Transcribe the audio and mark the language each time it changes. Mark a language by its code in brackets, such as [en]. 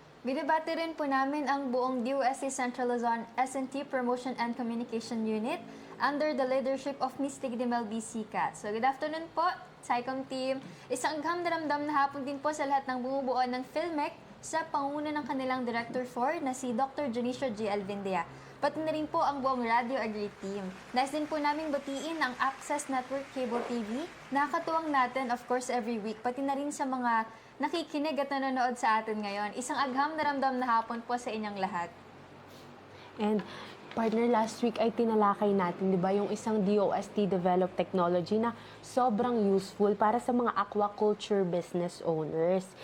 [tl] Binabati rin po namin ang buong DOST Central Luzon S&T Promotion and Communication Unit [en] under the leadership of [tl] Ms. Tigdimel B. Sicat. [en] So, good afternoon po, SciComm team. [tl] Isang agham na ramdam na hapon din po sa lahat ng bumubuo ng PhilMec sa panguna ng kanilang Director 4 na si Dr. Junicio G. Alvindia. Pati na rin po ang buong Radio Agri team. Nais din po namin batiin ang Access Network Cable TV. Nakakatuwang natin, [en] of course, every week. [tl] Pati na rin sa mga nakikinig at nanonood sa atin ngayon. Isang agham na ramdam na hapon po sa inyong lahat. [en] And partner, last week [tl] ay tinalakay natin, di ba, yung isang DOST [en] developed technology [tl] na sobrang [en] useful [tl] para sa mga [en] aquaculture business owners.